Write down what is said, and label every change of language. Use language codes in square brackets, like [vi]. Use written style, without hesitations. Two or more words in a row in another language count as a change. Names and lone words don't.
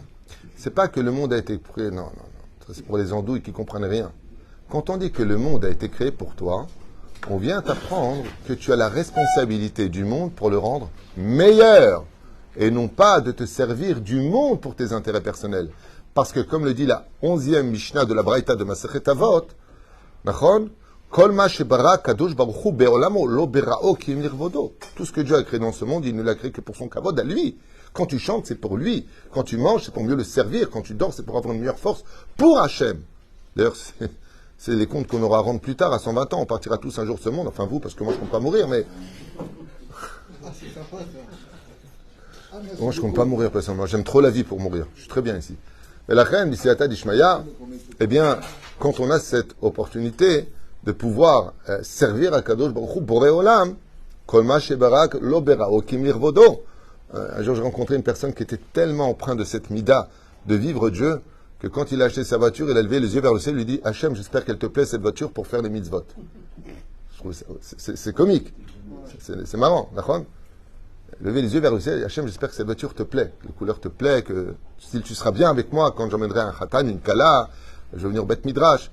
[fr] C'est pas que le monde a été créé, non. Ça, c'est pour les andouilles qui comprennent rien. Quand on dit que le monde a été créé pour toi, on vient t'apprendre que tu as la responsabilité du monde pour le rendre meilleur. Et non pas de te servir du monde pour tes intérêts personnels. Parce que, comme le dit la 11e Mishnah de la Braïta de Masechet Avot, [he] כל מה שברא קדוש ברוך הוא בעולמו לא בראו כי לכבודו. [fr] Tout ce que Dieu a créé dans ce monde, il ne l'a créé que pour son kavod à lui. Quand tu chantes, c'est pour lui. Quand tu manges, c'est pour mieux le servir. Quand tu dors, c'est pour avoir une meilleure force pour Hachem. D'ailleurs, c'est les comptes qu'on aura à rendre plus tard, à 120 ans. On partira tous un jour de ce monde. Enfin, vous, parce que moi, je ne compte pas mourir, mais... Moi, je ne compte pas mourir, personnellement. J'aime trop la vie pour mourir. Je suis très bien ici. Mais la reine, Bisiata d'Ishmaïa, eh bien, quand on a cette opportunité de pouvoir servir à [he] קדוש ברוך הוא, בורא עולם, כל מה שברך לא בראו כי לכבודו. [fr] Un jour, j'ai rencontré une personne qui était tellement empreinte de cette mida de vivre Dieu que quand il a acheté sa voiture, il a levé les yeux vers le ciel et lui dit Hachem, j'espère qu'elle te plaît cette voiture pour faire les mitzvot. Je trouve c'est comique. C'est marrant, d'accord? Lever les yeux vers le ciel, Hachem, j'espère que cette voiture te plaît, que les couleurs te plaît, que si tu seras bien avec moi quand j'emmènerai un khatan, une kala, je vais venir au [he] בית מדרש.